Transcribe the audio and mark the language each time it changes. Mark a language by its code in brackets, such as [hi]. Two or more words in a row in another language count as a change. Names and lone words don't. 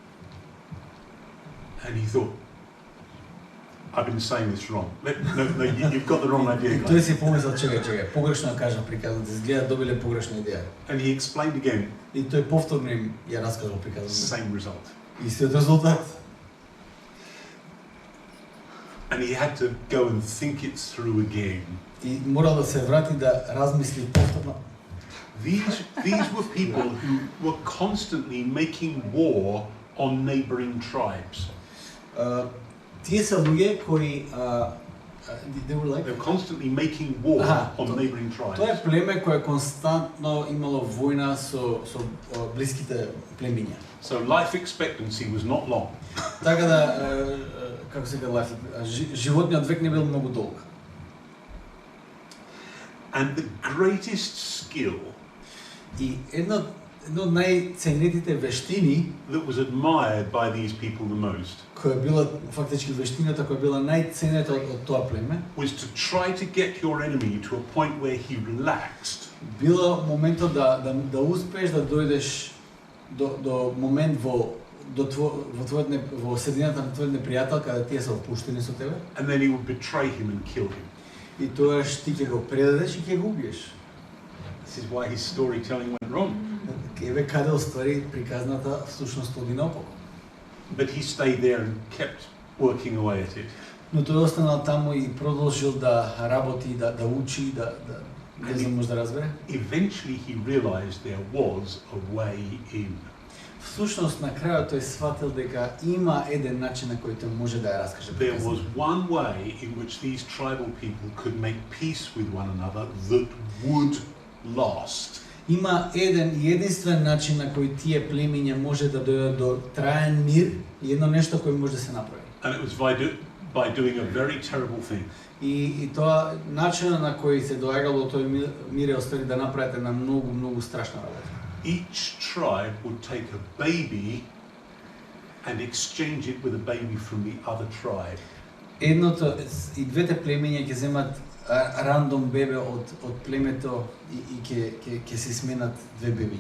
[en] And he thought, I've been saying this wrong. No, you've got the wrong idea, [mk] И тој [en] guys. [mk] си помислил, чекај, погрешно ја кажа приказната, изгледа добиле погрешна идеја. [en] And he explained again, [mk] И тој повторно им ја раскажал приказната. [en] same result. [mk] Истиот резултат. [en] And he had to go and think it through again. [mk] И морал да се врати да размисли повторно. [en] These were people who were constantly making war on neighboring tribes. [mk] Тие се луѓе кои [en] they were like They were constantly making war on neighboring tribes. [mk] Тоа е племе кое константно имало војна со блиските племиња. [en] So life expectancy was not long. [mk] Така да како се казва, животниот век не бил многу долг. [en] And the greatest skill [mk] И едно од најценетите вештини [en] that was admired by these people the most [mk] која била фактички вештината која била најценета од тоа племе [en] was to try to get your enemy to a point where he relaxed. [mk] Било моментот да успееш да дојдеш до момент во средината на твојот непријател каде тие се опуштени со тебе. [en] And then he would betray him and kill him. [mk] И тоаш ти ќе го предадеш и ќе го убиеш. [en] This is why his storytelling went wrong. [mk] Еве каде оствари приказната всушност оди наопаку. [en] But he stayed there and kept working away at it. [mk] Но тој останал таму и продолжил да работи, да учи, не знам може да разбере. [en] Eventually he realized there was a way in. [mk] Всушност на крајот тој сфатил дека има еден начин на кој тој може да ја раскаже. [en] There was one way in which these tribal people could make peace with one another that would last. [mk] Има еден и единствен начин на кој тие племиња може да дојдат до траен мир и едно нешто кој може да се направи. [en] And it was by doing a very terrible thing. [mk] И тоа начинот на кој се доаѓало тој мир е остави да направите на многу страшна работа. [en] Each tribe would take a baby and exchange it with a baby from the other tribe. [mk] Едното и двете племиња ќе земат рандом бебе од племето и ќе се сменат две бебиња.